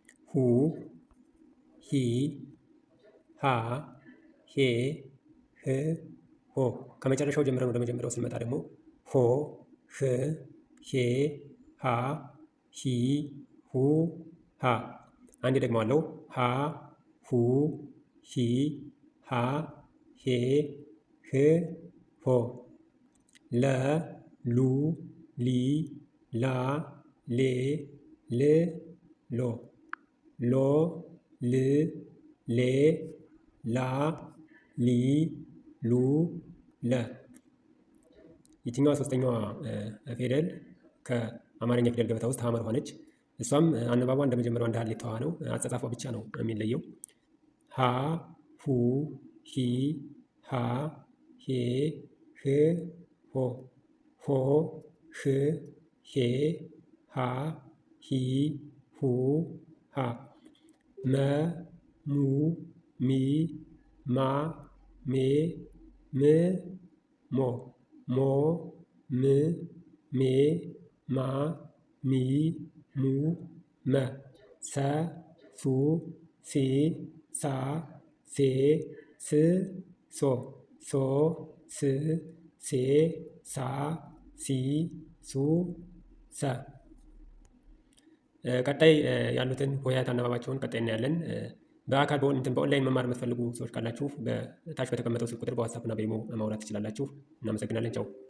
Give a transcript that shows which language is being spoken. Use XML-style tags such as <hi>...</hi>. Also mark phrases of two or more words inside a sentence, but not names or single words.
<am>ሁ፣ ሂ፣ ሃ፣ ሄ፣ ህ፣ ሆ። ከመጨረሻው ጀምረን ወደ መጀመሪያው ስንመጣ ደግሞ ሆ፣ ህ፣ ሄ፣ ሃ፣ ሂ፣ ሁ፣ ሃ። አንዴ ደግመዋለሁ። ሀ፣ ሁ፣ ሂ፣ ሃ፣ ሄ፣ ህ፣ ሆ። ለ፣ ሉ፣ ሊ፣ ላ፣ ሌ፣ ል፣ ሎ። ሎ፣ ል፣ ሌ፣ ላ፣ ሊ፣ ሉ፣ ለ። ይችኛዋ ሶስተኛዋ፣ እ፣ ፊደል ከአማርኛ ፊደል ገበታ ውስጥ ሐመር ሆነች። እሷም፣ እ፣ አነባቧ እንደ መጀመሪያዋ እንደ ሀሌታዋ ነው። አጻጻፏ ብቻ ነው የሚለየው። ሀ፣ ሁ፣ ሂ፣ ሃ፣ ሄ፣ ህ፣ ሆ። ሆ፣ ህ፣ ሄ፣ ሃ፣ ሂ፣ ሁ፣ ሃ። መ፣ ሙ፣ ሚ፣ ማ፣ ሜ፣ ም፣ ሞ። ሞ፣ ም፣ ሜ፣ ማ፣ ሚ፣ ሙ፣ መ። ሰ፣ ሱ፣ ሲ፣ ሳ፣ ሴ፣ ስ፣ ሶ። ሶ፣ ስ፣ ሴ፣ ሳ፣ ሲ፣ ሱ፣ ሰ። እ፣ ቀጣይ፣ እ፣ ያሉትን ሆሄያት አነባባቸውን ቀጣይ እናያለን። እ፣ በአካል በኦን-፣ እንትን በኦንላይን መማር የምትፈልጉ ሰዎች ካላችሁ በታች በተቀመጠው ስልክ ቁጥር በWhatsApp እና በኢሞ ማውራት ትችላላችሁ። እናመሰግናለን። ቻው።</am>